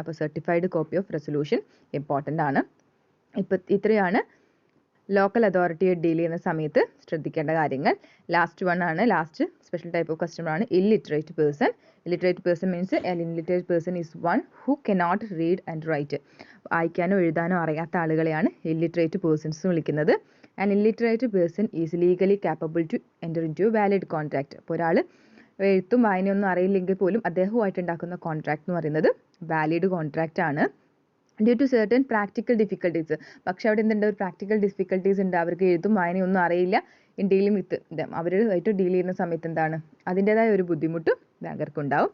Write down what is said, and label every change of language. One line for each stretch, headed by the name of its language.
Malayalam: അപ്പോൾ
English: certified copy of resolution
Malayalam: important ആണ്. ഇത്രയാണ് ലോക്കൽ അതോറിറ്റിയെ ഡീൽ ചെയ്യുന്ന സമയത്ത് ശ്രദ്ധിക്കേണ്ട കാര്യങ്ങൾ.
English: Last one ആണ്, last special type of customer ആണ് illiterate person. Illiterate person means an illiterate person is one who cannot read and write.
Malayalam: വായിക്കാനോ എഴുതാനോ അറിയാത്ത ആളുകളെയാണ് ഇല്ലിറ്ററേറ്റ് പേഴ്സൺസ് വിളിക്കുന്നത്.
English: an illiterate person is legally capable to enter into a valid contract.
Malayalam: അപ്പോൾ ഒരാൾ എഴുത്തും വായനയൊന്നും അറിയില്ലെങ്കിൽ പോലും അദ്ദേഹവുമായിട്ട് ഉണ്ടാക്കുന്ന കോൺട്രാക്ട് എന്ന് പറയുന്നത് വാലിഡ് കോൺട്രാക്റ്റ് ആണ്.
English: due to certain practical difficulties,
Malayalam: പക്ഷെ അവിടെ എന്തുണ്ട്, ഒരു പ്രാക്ടിക്കൽ ഡിഫിക്കൽട്ടീസ് ഉണ്ട്. അവർക്ക് എഴുത്തും വായനയൊന്നും അറിയില്ല.
English: in dealing with them,
Malayalam: അവരുമായിട്ട് ഡീൽ ചെയ്യുന്ന സമയത്ത് എന്താണ്, അതിൻ്റെതായ ഒരു ബുദ്ധിമുട്ട് ബാങ്കർക്ക് ഉണ്ടാവും.